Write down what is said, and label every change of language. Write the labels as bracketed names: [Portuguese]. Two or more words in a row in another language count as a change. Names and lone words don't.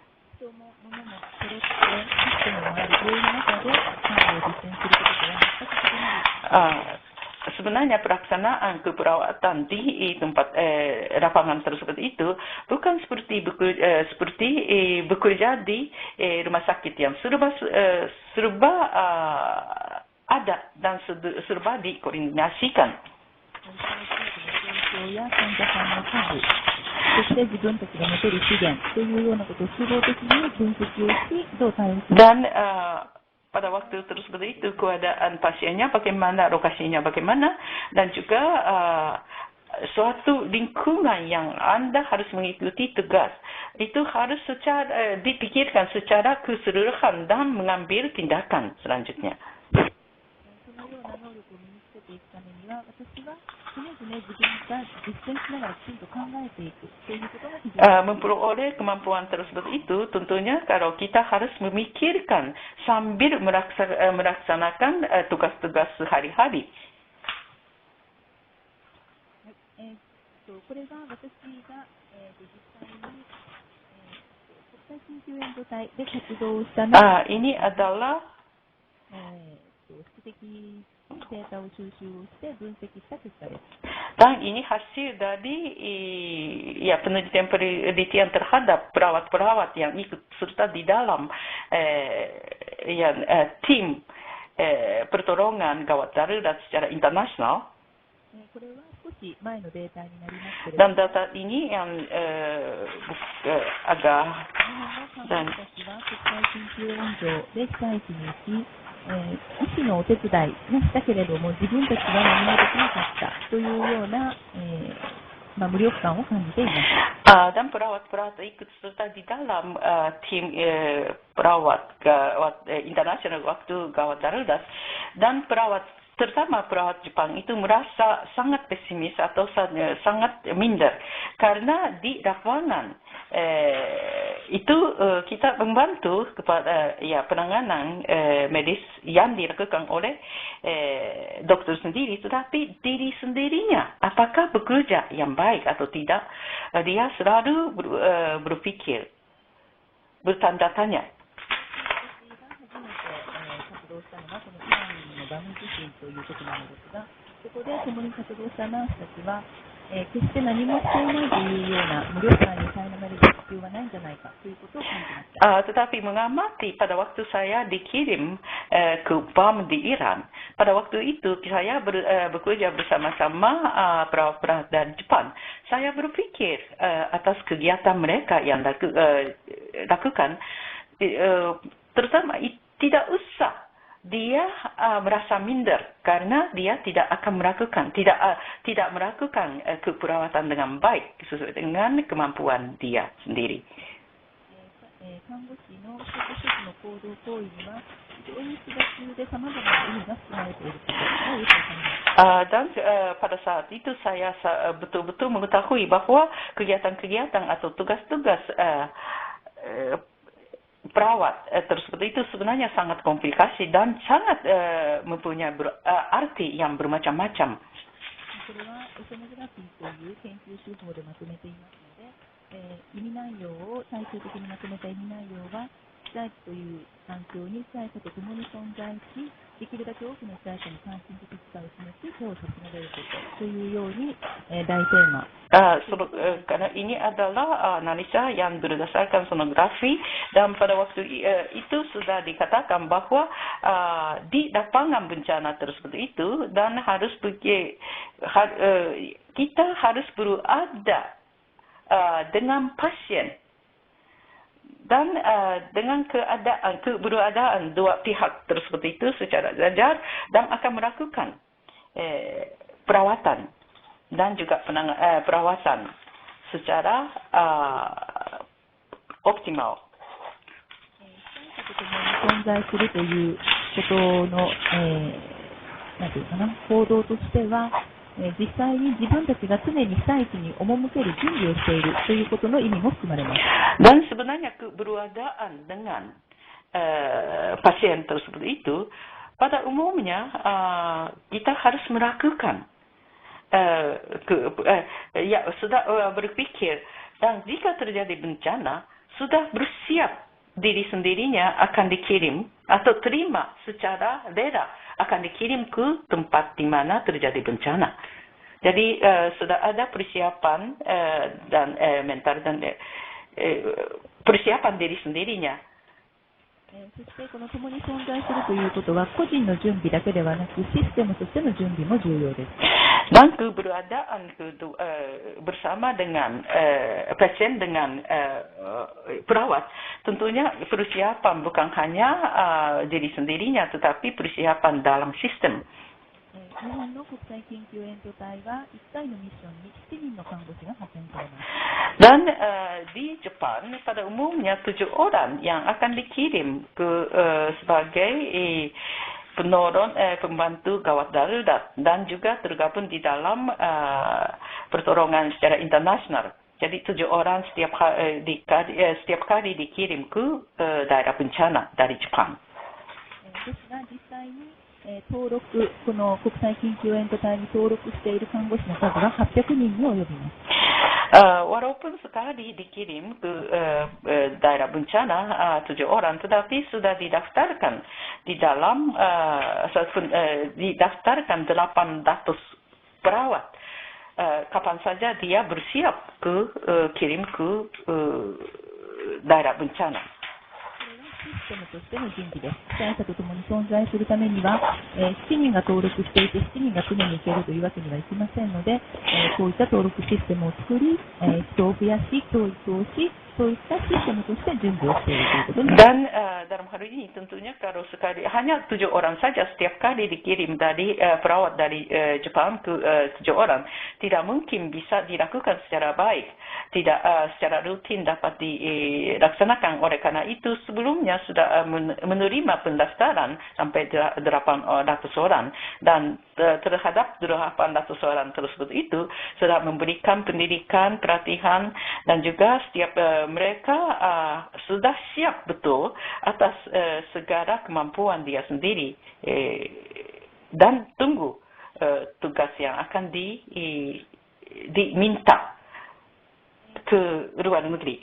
[Indonesian] Sebenarnya pelaksanaan keperawatan di tempat lapangan tersebut itu bukan seperti bekerja di rumah sakit yang serba ada dan serba dikoordinasikan. [Japanese] そして自分たちが持てる資源というようなことを主導的に分析をし、どう対応する。 [Indonesian] Dan pada waktu tersebut itu keadaan pasiennya bagaimana, lokasinya bagaimana, dan juga suatu lingkungan yang Anda harus mengikuti tugas itu harus dipikirkan secara keseluruhan dan mengambil tindakan selanjutnya. Memperoleh kemampuan tersebut itu tentunya kalau kita harus memikirkan sambil melaksanakan tugas-tugas sehari-hari. [Japanese] これが私が実際に国際緊急援助隊で活動した中で [Indonesian] ini adalah [Japanese] 質的データを収集をして分析した結果です。 [Indonesian] Dan ini hasil dari penelitian terhadap perawat-perawat yang ikut serta di dalam tim pertolongan gawat darurat secara internasional. [Japanese] これは少し前のデータになりますけれども、 [Indonesian] dan data ini yang agak [Japanese] 日本の看護師たちは国際緊急援助で被災地に行き、医師のお手伝いがしたけれども自分たちは何もできなかったというような、無力感を感じています。 [Indonesian] dan perawat-perawat ikut serta di dalam tim perawat gawat internasional waktu gawat darurat, dan terutama perawat Jepang itu merasa sangat pesimis atau sangat minder karena di lapangan itu kita membantu kepada penanganan medis yang dilakukan oleh dokter sendiri, tetapi diri sendirinya apakah bekerja yang baik atau tidak, dia selalu berpikir, bertanda tanya. [Japanese] 活動したのがこのイランのダム地震ということなのですが、そこで共に活動したナースたちは、決して何もしていないというような無力感に苛まれる必要はないんじゃないかということを感じました。 [Indonesian] Tetapi mengamati pada waktu saya dikirim ke BAM di Iran, pada waktu itu saya bekerja bersama-sama perawat-perawat dari Jepang. Saya berpikir atas kegiatan mereka yang lakukan, terutama tidak usah dia merasa minder karena dia tidak akan melakukan keperawatan dengan baik sesuai dengan kemampuan dia sendiri. [Japanese] 看護師の一つ一つの行動行為には非常に複雑で様々な意味が含まれていることがよくわかります。 [Indonesian] Dan pada saat itu saya betul-betul mengetahui bahwa kegiatan-kegiatan atau tugas-tugas perawat tersebut itu sebenarnya sangat komplikasi dan sangat mempunyai arti yang bermacam-macam. [Japanese] これはオセノグラフィーという研究手法でまとめていますので、意味内容を最終的にまとめた意味内容は被災地という環境に被災者と共に存在し、できるだけ多くの被災者に関心的さを示し手を差し伸べることというように、大テーマ。 [Indonesian] Karena ini adalah analisa yang berdasarkan sonografi dan pada waktu itu sudah dikatakan bahwa di lapangan bencana tersebut itu dan kita harus berada dengan pasien dan dengan keberadaan dua pihak tersebut itu secara sejajar dan akan melakukan perawatan dan juga perawatan secara optimal. [Japanese] 存在するということの、なんていうかな、行動としては、実際に自分たちが常に被災地に赴ける準備をしているということの意味も含まれます。 [Indonesian] Dan sebenarnya keberadaan dengan pasien tersebut itu pada umumnya kita harus melakukan sudah berpikir dan jika terjadi bencana sudah bersiap diri sendirinya akan dikirim atau terima secara rela akan dikirim ke tempat di mana terjadi bencana. Jadi sudah ada persiapan dan mental dan persiapan diri sendirinya. [Japanese] そしてこの共に存在するということは個人の準備だけではなくシステムとしての準備も重要です。 [Indonesian] Dan keberadaan bersama dengan pasien dengan perawat tentunya persiapan bukan hanya diri sendirinya tetapi persiapan dalam sistem. [Japanese] 日本の国際緊急援助隊は1回のミッションに7人の看護師が派遣されます。 [Indonesian] Dan di Jepang pada umumnya 7 orang yang akan dikirim ke sebagai pembantu gawat darurat dan juga tergabung di dalam pertolongan secara internasional. Jadi 7 orang setiap kali dikirim ke daerah bencana dari Jepang. [Japanese] ですが実際に登録、この国際緊急援助隊に登録している看護師の数は800人に及びます。 [Indonesian] Walaupun sekali dikirim ke daerah bencana 7 orang, tetapi sudah didaftarkan di dalam didaftarkan 800 perawat. Kapan saja dia bersiap kirim ke daerah bencana. [Japanese] システムとしての準備です。被災者とともに存在するためには、7人が登録していて7人が常に行けるというわけにはいきませんので、こういった登録システムを作り、人を増やし、教育をし、そういったシステムとして準備をしているということになります。 [Indonesian] Dan dalam hal ini tentunya kalau sekali hanya 7 orang saja setiap kali dikirim dari perawat dari Jepang ke 7 orang tidak mungkin bisa dilakukan secara baik, tidak secara rutin dapat dilaksanakan. Oleh karena itu sebelumnya sudah menerima pendaftaran sampai 800 orang dan terhadap 800 orang tersebut itu sudah memberikan pendidikan, pelatihan dan juga setiap mereka sudah siap betul atas segala kemampuan dia sendiri dan tunggu tugas yang akan diminta ke luar negeri.